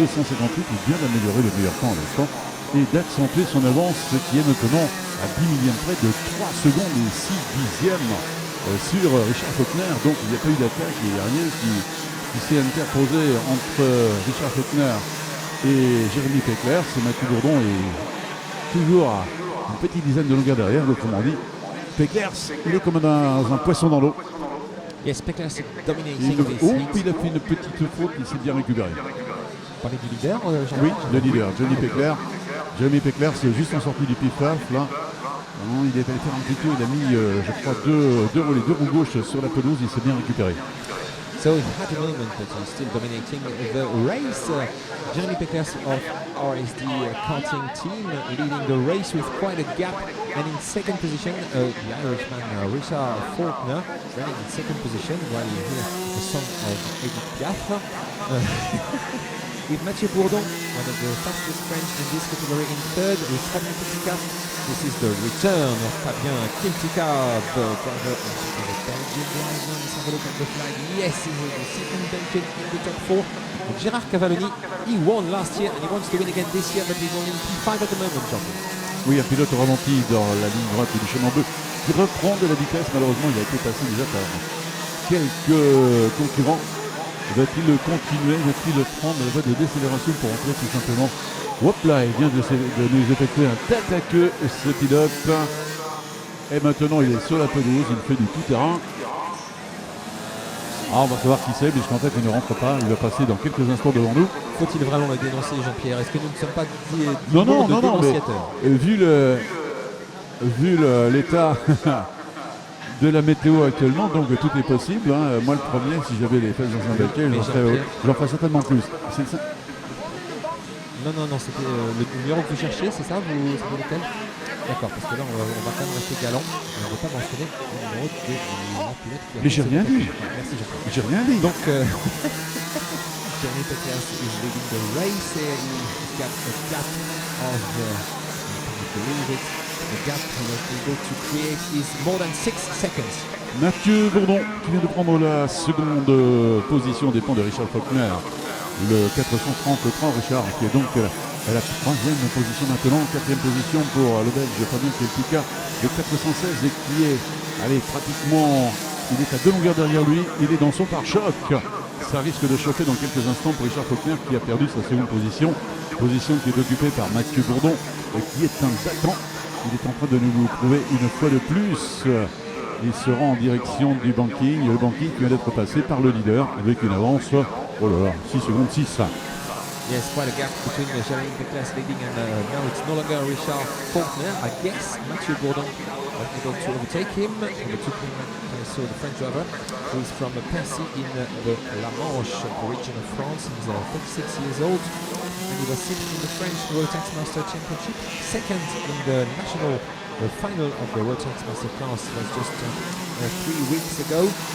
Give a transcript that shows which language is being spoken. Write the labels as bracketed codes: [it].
[fr] Il vient d'améliorer le meilleur temps à l'instant et d'accentuer son avance, ce qui est maintenant à 10 millièmes près de 3 secondes et 6 dixièmes sur Richard Faulkner. Donc il n'y a pas eu d'attaque, il n'y a rien qui s'est interposé entre Richard Faulkner et Jérémy Peclers. Mathieu Bourdon est toujours à une petite dizaine de longueurs derrière, autrement dit. Peclers, il est comme un poisson dans l'eau. [en] Yes, Peclers is dominating this heat. [fr] Il a fait une petite faute, il s'est bien récupéré. Parler du leader, oui, le leader, Johnny Peclers. Jérémy Peclers, c'est juste en sortie du pif-paf, là. Il est allé faire un petit tour, il a mis, je crois, deux roues gauches sur la pelouse, il s'est bien récupéré. [en] So he had a moment, but he's still dominating the race. Jeremy Peclers of RSD karting team leading the race with quite a gap. And in second position, the Irishman Richard Faulkner running in second position while you hear the song of Edith Piaf. With Mathieu Bourdon, one of the fastest French in this category, in third with Fabien Keltica. This is the return of Fabien Keltica, the driver of the Belgian driver. Let's have a look at the flag. Yes, he's the second Belgian in the top 4. Gérard Cavalloni, he won last year and he wants to win again this year, but he's only in P5 at the moment, Jean-Paul. [fr] Oui, un pilote ralenti dans la ligne droite du chemin bleu qui reprend de la vitesse. Malheureusement, il a été passé déjà par quelques concurrents. Va-t-il continuer? Va-t-il prendre la voie de décélération pour entrer tout simplement? Hop là, il vient de nous effectuer un tête à queue, ce pilote. Et maintenant, il est sur la pelouse, il fait du tout-terrain. On va savoir qui c'est, puisqu'en fait, il ne rentre pas. Il va passer dans quelques instants devant nous. Faut-il vraiment le dénoncer, Jean-Pierre? Est-ce que nous ne sommes pas non, dénonciateurs? Mais vu l'état de la météo actuellement, donc tout est possible. Moi, le premier, si j'avais les fesses dans un baquet, j'en ferais certainement plus. Non, c'était le numéro que vous cherchiez, c'est ça? Vous savez lequel? D'accord, parce que là, on va quand même rester galant. On ne va pas mentionner le numéro de la pilote. Mais j'ai rien dit. Merci, Jean-Pierre. J'ai rien dit. [en] Donc, Jeremy Peclers is leading the race. He's got a gap of, can you believe it? The gap he was able to create is more than 6 seconds. [fr] Mathieu Bourdon qui vient de prendre la seconde position des dépend de Richard Faulkner. Le 433 Richard qui est donc à la troisième position maintenant. Quatrième position pour le Belge Fabien Keltica. Le 416 et qui est pratiquement, il est à 2 longueurs derrière lui. Il est dans son pare-choc. Ça risque de chauffer dans quelques instants pour Richard Faulkner qui a perdu sa seconde position. Position qui est occupée par Mathieu Bourdon et qui est un battant. Il est en train de nous prouver une fois de plus. Il se rend en direction du banking. Le banking qui vient d'être passé par le leader avec une avance Oh là là, 6 secondes 6. [en] Yes, quite a gap between Jérémy Leclerc leading and now it's no longer Richard Faulkner. I guess Mathieu Bourdon was able to overtake him. Overtook him, so the French driver, who is from Passy in the La Manche region of France. He's 36 years old and he was sixth in the French World Tanks Master Championship, second in the national final of the World Tanks Master class was just 3 weeks ago.